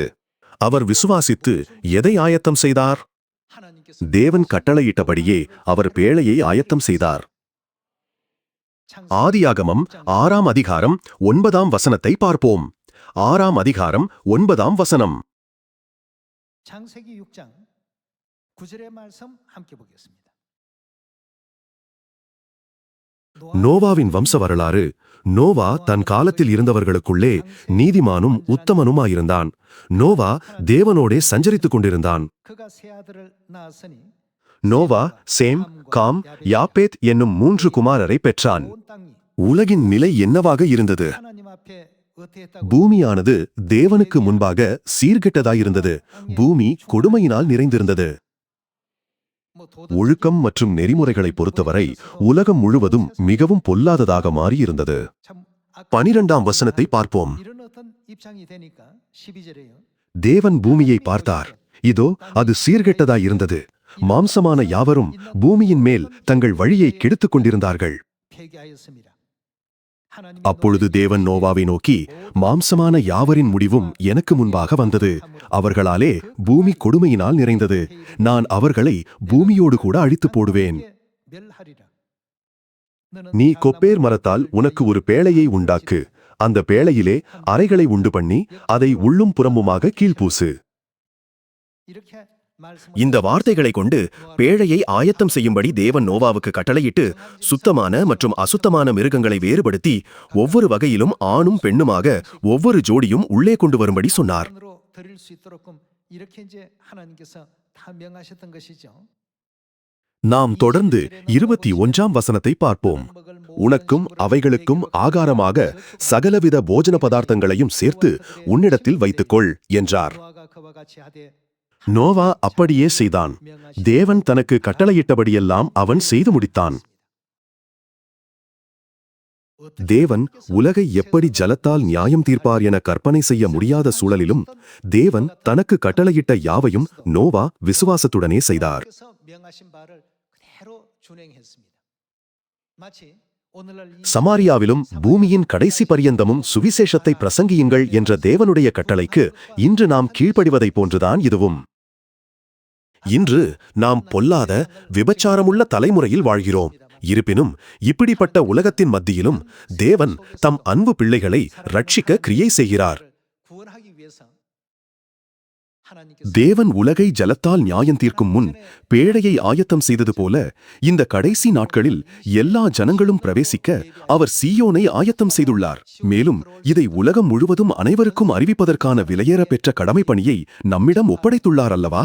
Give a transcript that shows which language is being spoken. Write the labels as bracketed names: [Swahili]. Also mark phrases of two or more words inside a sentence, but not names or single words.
[Tamil] அவர் விசுவாசித்து எதை ஆயத்தம் செய்தார்? தேவன் கட்டளையிட்டபடியே அவர் பேழையை ஆயத்தம் செய்தார். ஆதியாகமம் 6ஆம் அதிகாரம் 9ஆம் வசனத்தை பார்ப்போம். 6ஆம் அதிகாரம் 9ஆம் வசனம். [Korean] 창세기 6장 9절의 말씀 함께 보겠습니다. [Tamil] நோவாவின் வம்ச வரலாறு. நோவா தன் காலத்தில் இருந்தவர்களுக்குள்ளே நீதிமானும் உத்தமனுமாயிருந்தான். நோவா தேவனோடே சஞ்சரித்துக் கொண்டிருந்தான். [Korean] 그가 세 아들을 낳았으니 [Tamil] நோவா சேம், காம், யாப்பேத் என்னும் 3 குமாரரை பெற்றான். [Korean] 온 땅이 [Tamil] உலகின் நிலை என்னவாக இருந்தது? [Korean] 하나님 앞에 어떠했다고? [Tamil] பூமியானது தேவனுக்கு முன்பாக சீர்கெட்டதாயிருந்தது. பூமி கொடுமையினால் நிறைந்திருந்தது. [Korean] 뭐 [Tamil] ஒழுக்கம் மற்றும் நெறிமுறைகளை பொறுத்தவரை உலகம் முழுவதும் மிகவும் பொல்லாததாக மாறியிருந்தது. [Korean] 참 [Tamil] 12ஆம் வசனத்தை பார்ப்போம். [Korean] 이런 어떤 입장이 되니까 12절에요. [Tamil] தேவன் பூமியை பார்த்தார். இதோ அது சீர்கெட்டதாயிருந்தது. மாம்சமான யாவரும் பூமியின் மேல் தங்கள் வழியை கெடுத்துக் கொண்டிருந்தார்கள். [Korean] 폐기하였습니다. 하나님이 [Tamil] அப்பொழுது தேவன் நோவாவை நோக்கி, மாம்சமான யாவரின் முடிவும் எனக்கு முன்பாக வந்தது. அவர்களாலே பூமி கொடுமையினால் நிறைந்தது. நான் அவர்களை பூமியோடு கூட அழித்து போடுவேன். [Korean] 멸하리라. [Tamil] நீ கொப்பேர் மரத்தால் உனக்கு ஒரு பேழையை உண்டாக்கு. அந்த பேழையிலே அறைகளை உண்டு பண்ணி அதை உள்ளும் புறமுமாக கீழ்ப்பூசு. [Korean] 이렇게 말씀 [Tamil] இந்த வார்த்தைகளை கொண்டு பேழையை ஆயத்தம் செய்யும்படி தேவன் நோவாவுக்கு கட்டளையிட்டு சுத்தமான மற்றும் அசுத்தமான மிருகங்களை வேறுபடுத்தி ஒவ்வொரு வகையிலும் ஆணும் பெண்ணுமாக ஒவ்வொரு ஜோடியும் உள்ளே கொண்டு வரும்படி சொன்னார். [Korean] 으로 드릴 수 있도록끔 이렇게 이제 하나님께서 다 명하셨던 것이죠. [Tamil] நாம் தொடர்ந்து 21ஆம் வசனத்தை பார்ப்போம். உனக்கும் அவைகளுக்கும் ஆகாரமாக சகலவித போஜன பதார்த்தங்களையும் சேர்த்து உன்னிடத்தில் வைத்துக்கொள் என்றார். [Korean] 노아가 그와 같이 하되 [Tamil] நோவா அப்படியே செய்தான். தேவன் தனக்கு கட்டளையிட்டபடியெல்லாம் அவன் செய்து முடித்தான். தேவன் உலகை எப்படி ஜலத்தால் நியாயம் தீர்ப்பார் என கற்பனை செய்ய முடியாத சூழலிலும் தேவன் தனக்கு கட்டளையிட்ட யாவையும் நோவா விசுவாசத்துடனே செய்தார். [Korean] 그래서 명하신 바를 그대로 준행했습니다. 마치 오늘날 이 [Tamil] சமாரியாவிலும் பூமியின் கடைசி பரியந்தமும் சுவிசேஷத்தை பிரசங்கியுங்கள் என்ற தேவனுடைய கட்டளைக்கு இன்று நாம் கீழ்ப்படிவதைப் போன்றுதான் இதுவும். இன்று நாம் பொல்லாத விபச்சாரமுள்ள தலைமுறையில் வாழ்கிறோம். இருப்பினும் இப்படிப்பட்ட உலகத்தின் மத்தியிலும் தேவன் தம் அன்பு பிள்ளைகளை ரட்சிக்க கிரியை செய்கிறார். [Korean] 구원하기 위해서 하나님께서 [Tamil] தேவன் உலகை ஜலத்தால் நியாயம் தீர்க்கும் முன் பேழையை ஆயத்தம் செய்தது போல இந்த கடைசி நாட்களில் எல்லா ஜனங்களும் பிரவேசிக்க அவர் சீயோனை ஆயத்தம் செய்துள்ளார். மேலும் இதை உலகம் முழுவதும் அனைவருக்கும் அறிவிப்பதற்கான விலையேற பெற்ற கடமை பணியை நம்மிடம் ஒப்படைத்துள்ளார் அல்லவா?